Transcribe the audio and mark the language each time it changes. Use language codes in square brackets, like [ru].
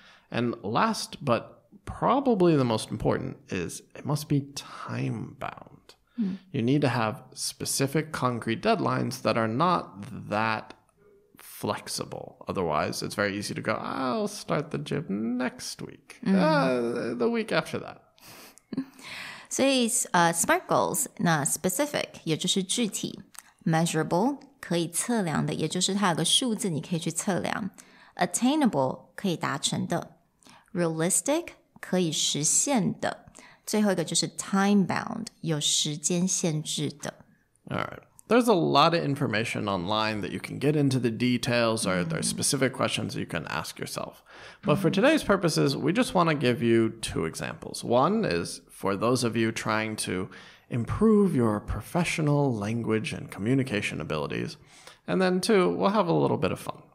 [en] And last, but probably the most important, is it must be time-bound. You need to have specific concrete deadlines that are not that flexible. Otherwise, it's very easy to go, I'll start the gym next week. The week after that. [zh] 所以SMART goals 那 specific 也就是具体， measurable 可以测量的，也就是它有个数字你可以去测量， attainable 可以达成的， realistic 可以实现的，最后一个就是 time bound 有时间限制的。 [en] All right. There's a lot of information online that you can get into the details, or there's specific questions you can ask yourself. But for today's purposes, we just want to give you two examples. One is for those of you trying to improve your professional language and communication abilities. And then two, we'll have a little bit of fun.